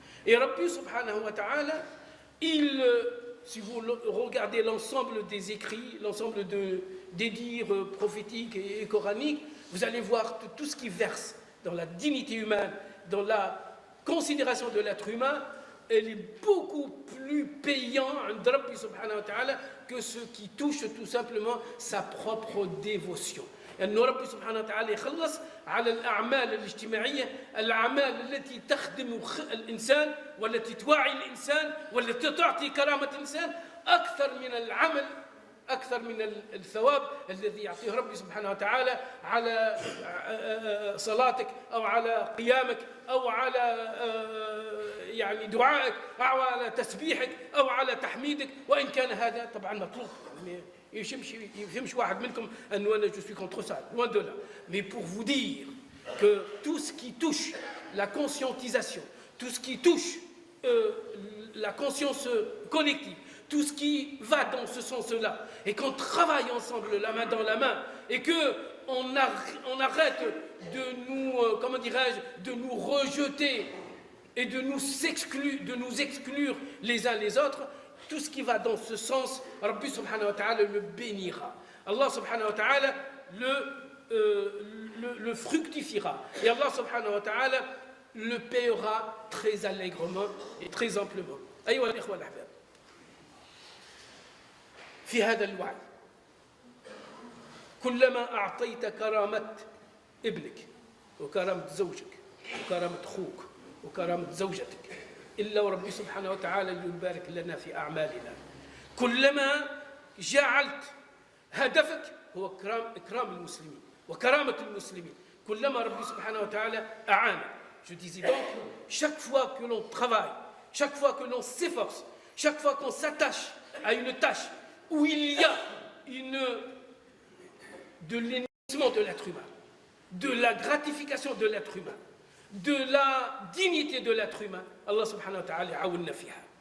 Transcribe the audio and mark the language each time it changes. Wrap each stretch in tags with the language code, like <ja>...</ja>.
<fr>Et Rabbi subhanahu wa ta'ala, si vous regardez l'ensemble des écrits, l'ensemble des dires prophétiques et coraniques, vous allez voir que tout ce qui verse dans la dignité humaine, dans la considération de l'être humain, elle est beaucoup plus payant Rabbi subhanahu wa ta'ala que ce qui touche tout simplement sa propre dévotion.</fr> <ar>أن ربي سبحانه وتعالى يخلص على الأعمال الاجتماعية، الأعمال التي تخدم الإنسان والتي توعي الإنسان والتي تعطي كرامة الإنسان أكثر من العمل، أكثر من الثواب الذي يعطيه ربي سبحانه وتعالى على صلاتك أو على قيامك أو على يعني دعائك أو على تسبيحك أو على تحميدك، وإن كان هذا طبعا مطلوب. يفهمش واحد منكم أنه أنا</ar> <fr>je suis contre ça, loin de là. Mais pour vous dire que tout ce qui touche la conscientisation, tout ce qui touche la conscience collective, tout ce qui va dans ce sens-là, et qu'on travaille ensemble la main dans la main, et qu'on arrête de nous, comment dirais-je, de nous rejeter et de nous exclure les uns les autres, tout ce qui va dans ce sens, Rabbi subhanahu wa ta'ala le bénira. Allah subhanahu wa ta'ala le fructifiera. Et Allah subhanahu wa ta'ala le paiera très allègrement et très amplement.</fr> <ar>أيها الإخوة الأحباب، في هذا الوعي كلما أعطيت كرامة ابنك وكرامة زوجك وكرامة أخوك وكرامة زوجتك إلا وربي سبحانه وتعالى يبارك لنا في أعمالنا. كلما جعلت هدفك هو إكرام المسلمين وكرامة المسلمين، كلما ربي سبحانه وتعالى أعانك.</ar> <fr>Je disais donc, chaque fois que l'on travaille, chaque fois que l'on s'efforce, chaque fois qu'on s'attache à une tâche où il y a de l'énervement de l'être humain, de la gratification de l'être humain, de la dignité de l'être humain, Allah subhanahu wa ta'ala</fr> <ar>aounna fiha.</ar>